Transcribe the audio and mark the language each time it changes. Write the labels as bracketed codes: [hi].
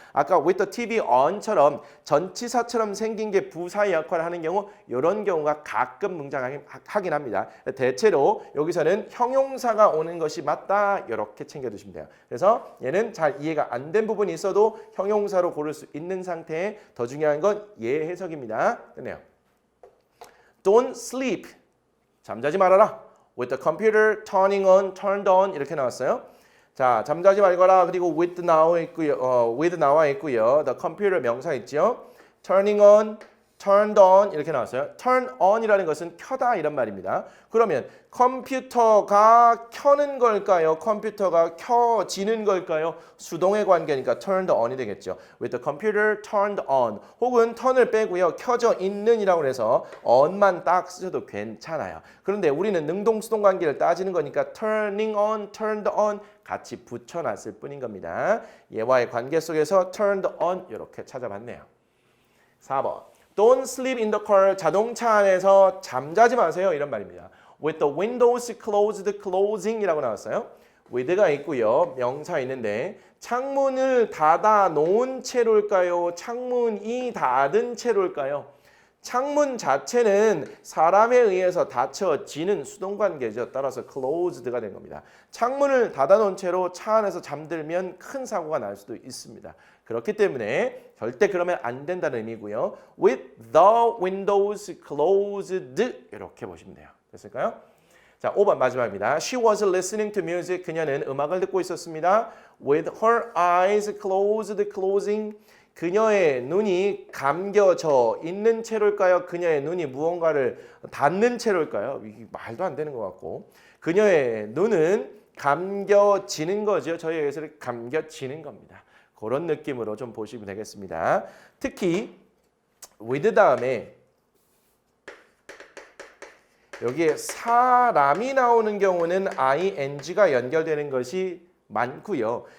[ko] 아까 [en] with the TV on [ko] 처럼 전치사처럼 생긴 게 부사의 역할을 하는 경우 이런 경우가 가끔 등장하긴 합니다. 대체로 여기서는 형용사가 오는 것이 맞다 이렇게 챙겨두시면 돼요. 그래서 얘는 잘 이해가 안 된 부분이 있어도 형용사로 고를 수 있는 상태에 더 중요한 건 얘 해석입니다. 됐네요. [en] Don't sleep. [ko] 잠자지 말아라. [en] With the computer turning on, turned on [ko] 이렇게 나왔어요. 자, 잠자지 말거라. 그리고 with 나와 있고요. with 나와 있고요. [en] The computer [ko] 명사 있죠. [en] Turning on, turned on [ko] 이렇게 나왔어요. Turn on이라는 것은 켜다 이런 말입니다. 그러면 컴퓨터가 켜는 걸까요? 컴퓨터가 켜지는 걸까요? 수동의 관계니까 turned on이 되겠죠. [en] With the computer turned on [ko] 혹은 turn을 빼고요. 켜져 있는이라고 해서 on만 딱 쓰셔도 괜찮아요. 그런데 우리는 능동 수동 관계를 따지는 거니까 turning on, turned on 같이 붙여놨을 뿐인 겁니다. 얘와의 관계 속에서 turned on 이렇게 찾아봤네요. [en] 4번. Don't sleep in the car. [ko] 자동차 안에서 잠자지 마세요. 이런 말입니다. [en] With the windows closed, [ko] closing이라고 나왔어요. with가 있고요. 명사 있는데 창문을 닫아 놓은 채로일까요? 창문이 닫은 채로일까요? 창문 자체는 사람에 의해서 닫혀지는 수동관계죠. 따라서 closed가 된 겁니다. 창문을 닫아놓은 채로 차 안에서 잠들면 큰 사고가 날 수도 있습니다. 그렇기 때문에 절대 그러면 안 된다는 의미고요. [en] With the windows closed [ko] 이렇게 보시면 돼요. 됐을까요? 자, 5번 마지막입니다. [en] She was listening to music. [ko] 그녀는 음악을 듣고 있었습니다. [en] With her eyes closed, closing. [ko] 그녀의 눈이 감겨져 있는 채로일까요? 그녀의 눈이 무언가를 닫는 채로일까요? 이게 말도 안 되는 것 같고. 그녀의 눈은 감겨지는 거죠. 저희 여기서는 감겨지는 겁니다. 그런 느낌으로 좀 보시면 되겠습니다. 특히 with 다음에 여기에 사람이 나오는 경우는 ing가 연결되는 것이 많고요.